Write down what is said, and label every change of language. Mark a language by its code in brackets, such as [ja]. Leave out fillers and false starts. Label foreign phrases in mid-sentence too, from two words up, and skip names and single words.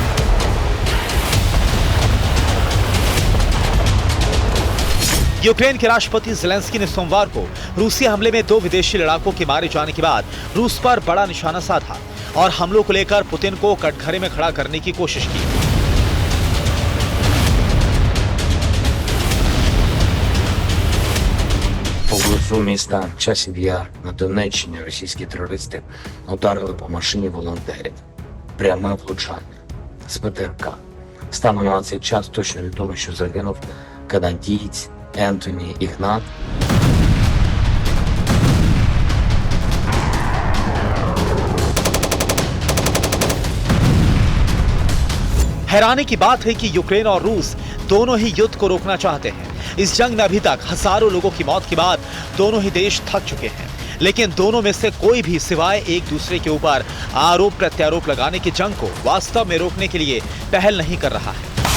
[hi] यूक्रेन के राष्ट्रपति ज़ेलेंस्की ने सोमवार को रूसी हमले में 2 विदेशी लड़ाकों के मारे जाने के बाद रूस पर बड़ा निशाना साधा और हमलों को लेकर पुतिन को कटघरे में खड़ा करने की कोशिश की। [uk] Поблизу міста Часів Яр на Донеччині російські терористи ударили по машині волонтерів. Пряме влучання з ПТРК. Станом на цей час точно відомо, що загинув канадієць Ентоні Ігнат. [hi] हैरानी की बात है कि यूक्रेन और रूस दोनों ही युद्ध को रोकना चाहते हैं। इस जंग में अभी तक हजारों लोगों की मौत के बाद दोनों ही देश थक चुके हैं, लेकिन दोनों में से कोई भी सिवाय एक दूसरे के ऊपर आरोप प्रत्यारोप लगाने की जंग को वास्तव में रोकने के लिए पहल नहीं कर रहा है।